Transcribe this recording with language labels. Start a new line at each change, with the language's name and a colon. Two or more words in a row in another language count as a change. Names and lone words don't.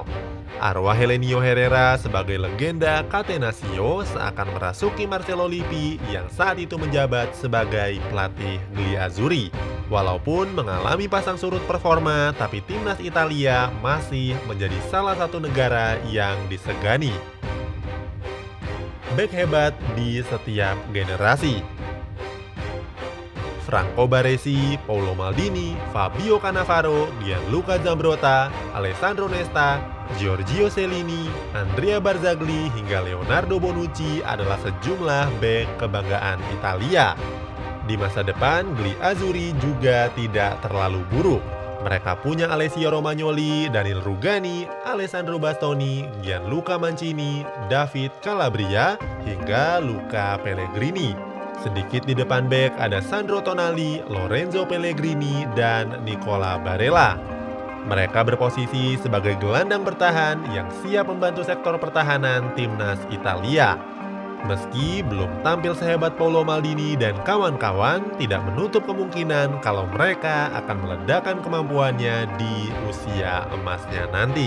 Indonesian: Arwah Helenio Herrera sebagai legenda Catenaccio seakan merasuki Marcello Lippi yang saat itu menjabat sebagai pelatih Griazzurri. Walaupun mengalami pasang surut performa, tapi timnas Italia masih menjadi salah satu negara yang disegani. Bek hebat di setiap generasi. Franco Baresi, Paolo Maldini, Fabio Cannavaro, Gianluca Zambrotta, Alessandro Nesta, Giorgio Cellini, Andrea Barzagli, hingga Leonardo Bonucci adalah sejumlah bek kebanggaan Italia. Di masa depan, Griazzurri juga tidak terlalu buruk. Mereka punya Alessio Romagnoli, Daniel Rugani, Alessandro Bastoni, Gianluca Mancini, David Calabria, hingga Luca Pellegrini. Sedikit di depan bek ada Sandro Tonali, Lorenzo Pellegrini, dan Nicola Barella. Mereka berposisi sebagai gelandang bertahan yang siap membantu sektor pertahanan timnas Italia. Meski belum tampil sehebat Paolo Maldini dan kawan-kawan, tidak menutup kemungkinan kalau mereka akan meledakkan kemampuannya di usia emasnya nanti.